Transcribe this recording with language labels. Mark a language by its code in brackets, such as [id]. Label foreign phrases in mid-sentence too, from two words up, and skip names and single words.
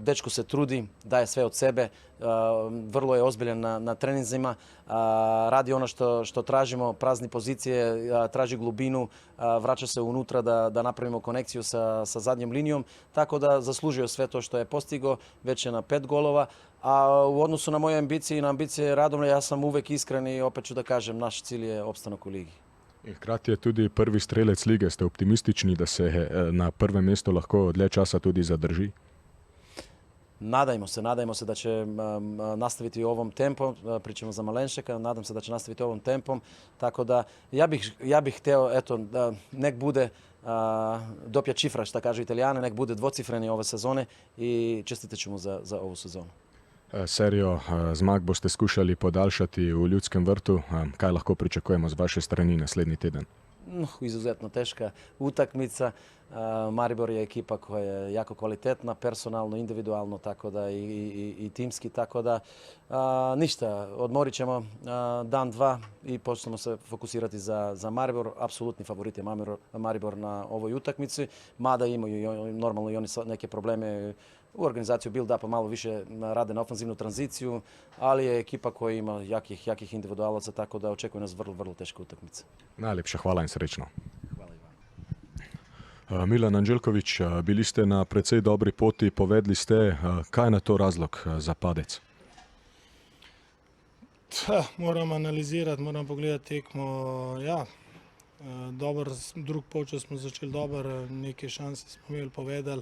[sr] Dečko se trudi, daje sve od sebe, vrlo je ozbiljan na treninzima, radi ono što tražimo, prazni pozicije, traži glubinu, vraća se unutra da napravimo konekciju sa zadnjom linijom, tako da zaslužio sve to što je postigao, već je na 5 golova, a u odnosu na moje ambicije i na ambicije Radomlja ja sam uvek iskren i opet ću da kažem, naš cilj je opstanak u ligi. [sl] In hkrati je tudi prvi strelec lige. Ste optimistični, da se na prvem mestu lahko dlje časa tudi zadrži? [sr] Nadajmo se da će nastaviti ovom tempom, pričamo za Malenšeka, nadam se da će nastaviti ovom tempom, tako da ja bih hteo, eto, nek bude [it] doppia cifra, [sr] šta kažu Italijane, nek bude dvocifreni ove sezone i čestitat ću mu za ovu sezonu. [sl] Serijo zmag boste skušali podaljšati v Ljudskem vrtu. Kaj lahko pričakujemo z vaše strani naslednji teden? [sr] Izuzetno teška utakmica. Maribor je ekipa koja je jako kvalitetna, personalno, individualno, tako da i timski, tako da ništa, odmorit ćemo dan, dva i počnemo se fokusirati za Maribor. Apsolutni favorit je Maribor na ovoj utakmici, mada imaju normalno i oni neke probleme u organizaciju build-upa, malo više rade na ofanzivnu tranziciju, ali je ekipa koja ima jakih individualaca, tako da očekuje nas vrlo teška utakmica. [sl] Najlepša hvala in srečno. [sr] Hvala i vama. [sl] Milan Anđelković, bili ste na precej dobri poti, povedli ste, kaj je na to razlog za padec? Moram analizirati, moram pogledati tekmo. Ja, dober, drug polčas smo začeli dober, [sr] neke šanse smo imeli, [sl] povedali.